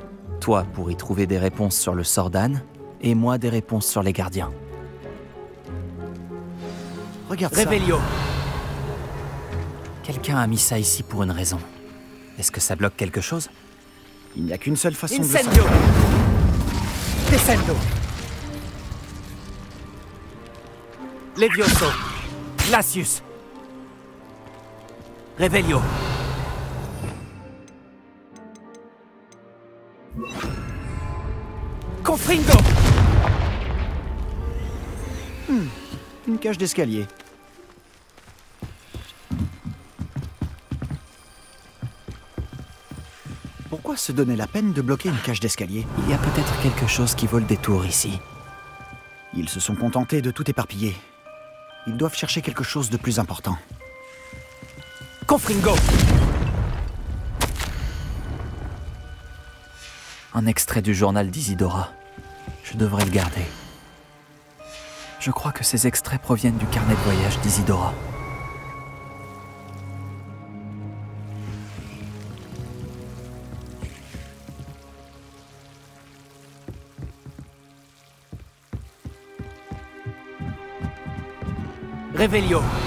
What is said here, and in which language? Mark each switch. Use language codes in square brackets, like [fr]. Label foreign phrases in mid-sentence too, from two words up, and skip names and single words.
[fr] Toi pour y trouver des réponses sur le sort d'Anne, et moi des réponses sur les gardiens. Regarde ça. Revelio! Quelqu'un a mis ça ici pour une raison. Est-ce que ça bloque quelque chose? Il n'y a qu'une seule façon de le Incendio! savoir. Descendo! Levioso! Glacius! Revelio! Confringo! Une cage d'escalier. Pourquoi se donner la peine de bloquer une cage d'escalier? Il y a peut-être quelque chose qui vaut le détour ici. Ils se sont contentés de tout éparpiller. Ils doivent chercher quelque chose de plus important. Confringo! Un extrait du journal d'Isidora. Je devrais le garder. Je crois que ces extraits proviennent du carnet de voyage d'Isidora. Revelio!